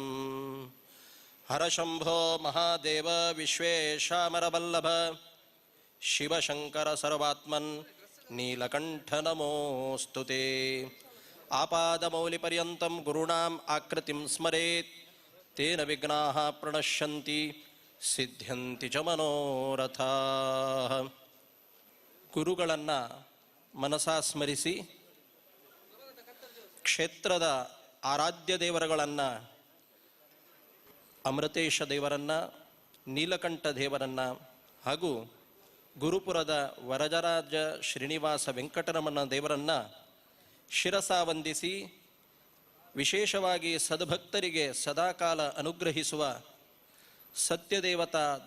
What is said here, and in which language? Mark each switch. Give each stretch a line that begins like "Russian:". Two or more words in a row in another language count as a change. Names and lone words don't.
Sanskrit: ಹರಶಂಭೋ ಮಹಾದೇವ ವಿಶ್ವೇಶಾಮರವಲ್ಲಭ ಶಿವಶಂಕರ ಸರ್ವಾತ್ಮನ್ ನೀಲಕಂಠ ನಮೋಸ್ತುತೆ. ಆಪಾದಮೌಲಿಪರ್ಯಂತಂ ಗುರುಣಾಂ ಆಕೃತಿಂ ಸ್ಮರೇತ್ ತೇನ ವಿಘ್ನಾಃ ಪ್ರಣಶ್ಯಂತಿ ಸಿದ್ಧ್ಯಂತಿ ಚ ಮನೋರಥಾಃ.
Kannada: ಗುರುಗಳನ್ನು ಮನಸಾ ಸ್ಮರಿಸಿ ಕ್ಷೇತ್ರದ ಆರಾಧ್ಯ ದೇವರುಗಳನ್ನು ಅಮೃತೇಶ ದೇವರನ್ನು, ನೀಲಕಂಠ ದೇವರನ್ನು ಹಾಗೂ ಗುರುಪುರದ ವರಜರಾಜ ಶ್ರೀನಿವಾಸ ವೆಂಕಟರಮಣ ದೇವರನ್ನು ಶಿರಸ ವಂದಿಸಿ, ವಿಶೇಷವಾಗಿ ಸದ್ಭಕ್ತರಿಗೆ ಸದಾಕಾಲ ಅನುಗ್ರಹಿಸುವ ಸತ್ಯದೇವತಾ